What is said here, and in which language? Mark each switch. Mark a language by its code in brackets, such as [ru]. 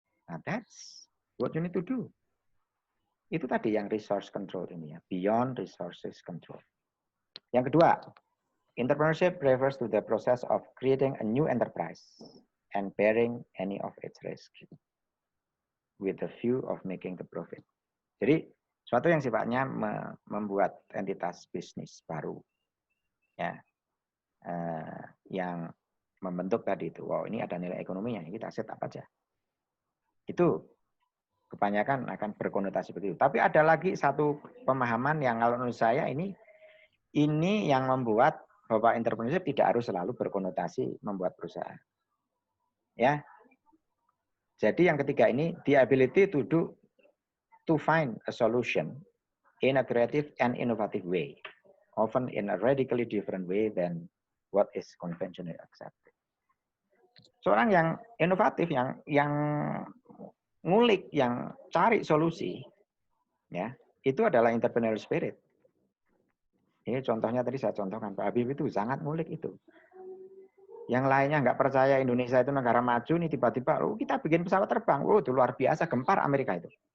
[en] Nah, that's what you need to do. [id] Itu tadi yang [en] resource control ini ya, beyond resources control. Yang kedua, entrepreneurship refers to the process of creating a new enterprise and bearing any of its risk with the view of making the profit. [id] Jadi, suatu yang sifatnya membuat entitas bisnis baru, ya, yang membentuk tadi itu, wow ini ada nilai ekonominya, kita set apa aja. Itu kebanyakan akan berkonotasi begitu. Tapi ada lagi satu pemahaman yang kalau menurut saya ini yang membuat bahwa entrepreneurship tidak harus selalu berkonotasi membuat perusahaan. Ya. [en] Jadi yang ketiga ini, the ability to find a solution in a creative and innovative way, often in a radically different way than what is conventionally accepted. [id] Seorang yang inovatif, yang ngulik, yang cari solusi, ya, itu adalah entrepreneurial spirit. Ini contohnya tadi saya contohkan, Pak Habib itu sangat ngulik itu. Yang lainnya nggak percaya Indonesia itu negara maju, nih tiba-tiba, kita bikin pesawat terbang, itu luar biasa, gempar Amerika itu.